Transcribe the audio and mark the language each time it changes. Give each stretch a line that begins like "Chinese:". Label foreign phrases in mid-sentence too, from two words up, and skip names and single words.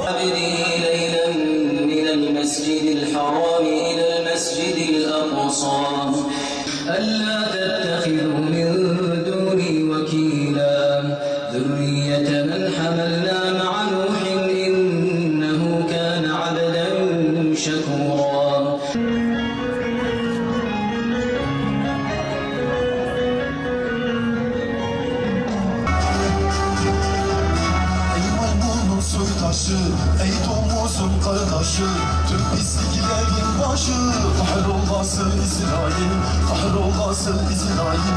Arabic: ليلا من المسجد الحرام إلى المسجد الأقصى ألا تتخذوا من دوني وكيلا ذرية من حملنا مع نوح إنه كان عبدا شكورا.
Turkish: Ey domuzun kardeşi, tüm pisliklerin başı, kahrolmasın İsrail, kahrolmasın İsrail.